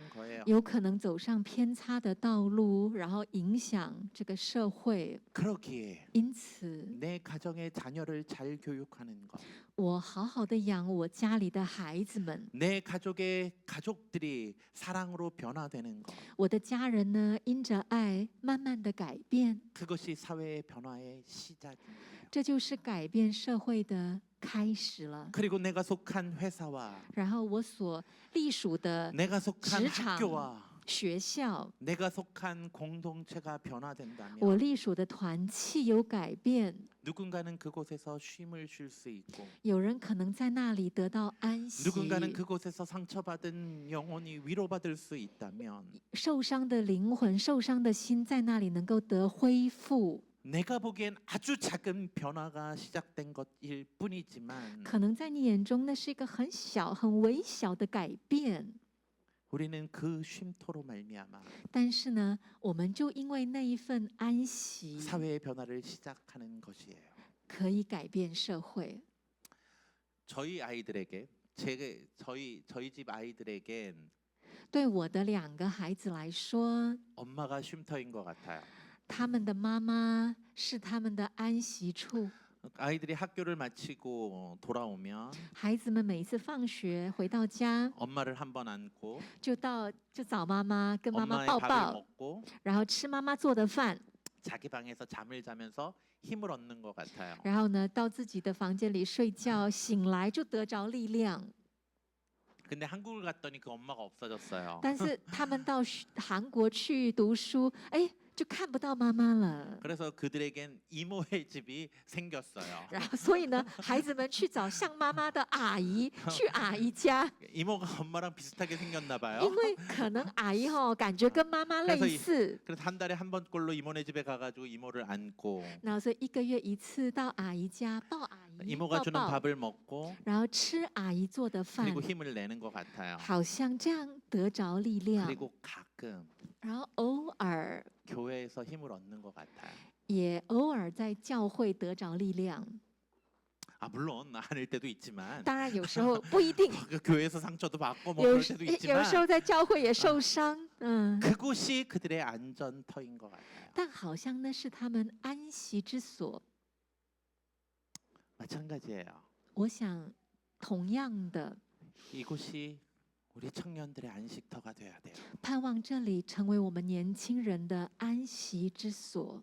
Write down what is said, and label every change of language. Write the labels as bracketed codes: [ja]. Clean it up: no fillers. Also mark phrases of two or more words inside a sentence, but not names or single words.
[zh] 有可能常走上偏差的道路，然后影响这个社会。 [ko] 그러기에 [zh] 因此， [ko] 내 가정의 자녀를 잘 교육하는 것, [zh] 我好好的养我家里的孩子们， [ko] 내 가족의 가족들이 사랑으로 변화되는 것, [zh] 我的家人呢，因着爱慢慢的改变， [ko] 그것이 사회의 변화의 시작입니다. [zh] 这就是改变社会的开始了。 [ko] 그리고 내가 속한 회사와 [zh] 然后我所隶属的 [ko] 내가 속한 직장, 학교와 [zh] 学校， [ko] 내가 속한 공동체가 변화된다면 [zh] 我隶属的团契有改变， [ko] 누군가는 그곳에서 쉼을 쉴 수 있고 [zh] 有人可能在那里得到安息， [ko] 누군가는 그곳에서 상처받은 영혼이 위로받을 수 있다면 [zh] 受伤的灵魂、受伤的心在那里能够得恢复。 [ko] 내가 보기엔 아주 작은 변화가 시작된 것일 뿐이지만 [zh] 可能在你眼中，那是一个很小、很微小的改变， [ko] 우리는 그 쉼터로 말미암아 [zh] 但是呢，我们就因为那一份安息， [ko] 사회의 변화를 시작하는 것이에요. [zh] 可以改变社会。 [ko] 저희 아이들에게 저희 집 아이들에겐 [zh] 对我的2个孩子来说， [ko] 엄마가 쉼터인 것 같아요. [zh] 他们的妈妈是他们的安息处。 [ko] 아이들이 학교를 마치고 돌아오면 [zh] 孩子们每一次放学回到家， [ko] 엄마를 한번 안고 [zh] 就找妈妈，跟妈妈 [ko] 엄마의 [zh] 抱 [ko] 밥을 [zh] 抱， [ko] 먹고 [zh] 然后吃妈妈做的饭， [ko] 자기 방에서 잠을 자면서 힘을 얻는 것 같아요. [zh] 然后呢，到自己的房间里睡觉，醒来就得着力量。 [ko] 근데 한국을 갔더니 그 엄마가 없어졌어요. [zh] 但是他们到韩国去读书，哎，就看不到妈妈了。 [ko] 그래서 그들에겐 이모의 집이 생겼어요. [zh] 然后，所以呢，孩子们去找像妈妈的阿姨，去阿姨家， [ko] 이모가 엄마랑 비슷하게 생겼나 봐요. [zh] 因为可能阿姨感觉跟妈妈类似， [ko] 그래서 한 달에 한 번꼴로 이모네 집에 가가지고 이모를 안고 [zh] 然后所以1个月1次到阿姨家抱阿姨， [ko] 이모가 [zh] 抱 [ko] 주는 [zh] 抱， [ko] 밥을 먹고 [zh] 然后吃阿姨做的饭， [ko] 그리고 힘을 내는 것 같아요. [zh] 好像这样得着力量。 [ko] 그리고 가끔 [zh] 然后偶尔 [ko] 교회에서 힘을 얻는 것 같아요. [zh] 也偶尔在教会得着力量。 [ko] 아 물론 아닐 때도 있지만 [zh] 当然有时候不一定， [ko] 그 교회에서 상처도 받고 뭐 [zh] 有 [ko] 그럴 [zh] 时 [ko] 때도 [zh] 有 [ko] 있지만 [zh] 时候在教会也受伤，嗯， [ko] 그곳이 그들의 안전터인 것 같아요. [zh] 但好像那是他们安息之所。 [ko] 마찬가지예요. [zh] 我想，同样的， [ko] 이곳이 우리 청년들의 안식터가 돼야 돼요. [zh] 盼望这里成为我们年轻人的安息之所。